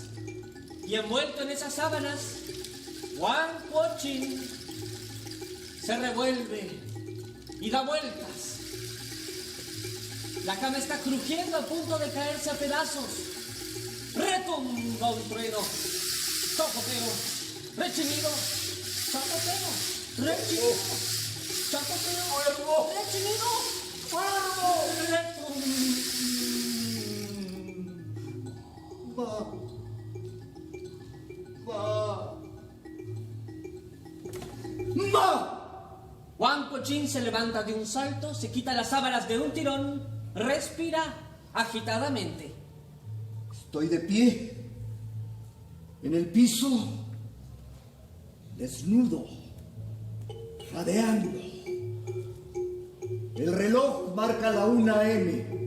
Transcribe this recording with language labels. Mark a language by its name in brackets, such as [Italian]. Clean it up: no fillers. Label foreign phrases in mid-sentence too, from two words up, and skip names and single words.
[Spanish] Y envuelto en esas sábanas, Wang Kuo-chin se revuelve y da vueltas. La cama está crujiendo a punto de caerse a pedazos. Retumba un trueno. Chocoteo. Rechinido. Chocoteo. Rechinido. Chocoteo. Rechinido. Wang Cochin se levanta de un salto, se quita las sábanas de un tirón, respira agitadamente. Estoy de pie, en el piso, desnudo, jadeando. El reloj marca la 1 AM.